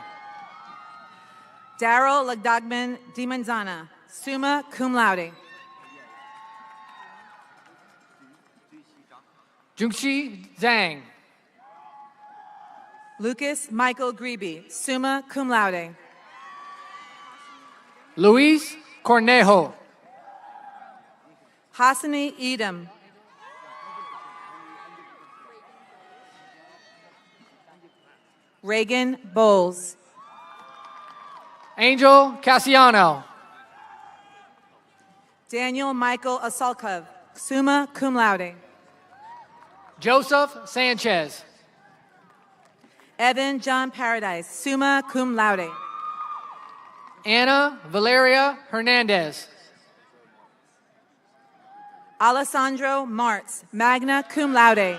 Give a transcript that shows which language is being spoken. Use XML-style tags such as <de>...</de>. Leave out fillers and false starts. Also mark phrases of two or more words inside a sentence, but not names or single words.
<en>Daryl Lagdogman Dimanzana,</en> <la>summa cum laude.</la> <en>Jungshi Zhang. Lucas Michael Grebe,</en> <la>summa cum laude.</la> <en>Luis Cornejo. Hassani Edom. Reagan Bowles. Angel Cassiano. Daniel Michael Asalkov,</en> <la>summa cum laude.</la> <en>Joseph Sanchez. Evan John Paradise,</en> <la>summa cum laude.</la> <en>Anna Valeria Hernandez. Alessandro Martz,</en> <la>magna cum laude.</la>